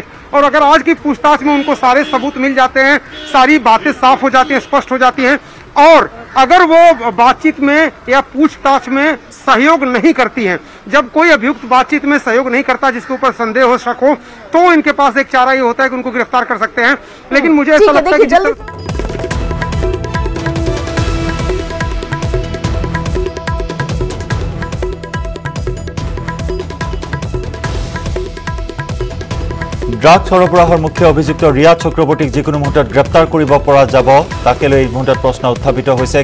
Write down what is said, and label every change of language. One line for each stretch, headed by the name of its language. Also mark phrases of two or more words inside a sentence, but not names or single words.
Hindi: और अगर आज की पूछताछ में उनको सारे सबूत मिल जाते हैं, सारी बातें साफ हो जाती हैं, स्पष्ट हो जाती हैं, और अगर वो बातचीत में या पूछताछ में सहयोग नहीं करती हैं, जब कोई अभियुक्त बातचीत में सहयोग नहीं करता जिसके ऊपर संदेह हो, शक हो, तो इनके पास एक चारा ये होता है कि उनको गिरफ्तार कर सकते हैं। लेकिन मुझे ऐसा लगता है कि
Assamese: ড্ৰাগ সৰবৰাহৰ মুখ্য অভিযুক্ত ৰিয়া চক্ৰৱৰ্তীক যিকোনো মুহূৰ্তত গ্ৰেপ্তাৰ কৰিব পৰা যাব, তাকে লৈ এই মুহূৰ্তত প্ৰশ্ন উত্থাপিত হৈছে।